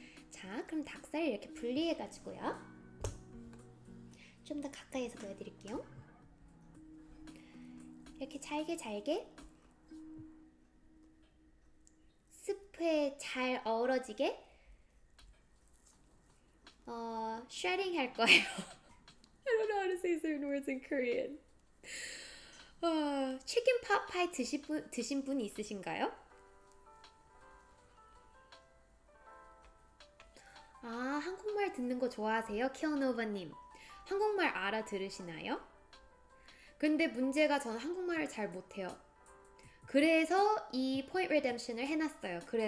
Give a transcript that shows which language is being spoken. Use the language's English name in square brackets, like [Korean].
[Korean] 자, 그럼 닭살 이렇게 분리해가지고요. 좀 더 가까이에서 보여드릴게요. 이렇게 잘게 스프에 잘 어우러지게 shredding 할 거예요. [English] I don't know how to say certain words in Korean. [Korean] 치킨 팟파이 드신 분 있으신가요? 아, 한국말 듣는 거 좋아하세요? 키어노바님. 한국말 알아들으시나요? 근데 문제가 저는 한국말을 잘 못해요. 그래서 이 포인트 리뎀션을 해놨어요.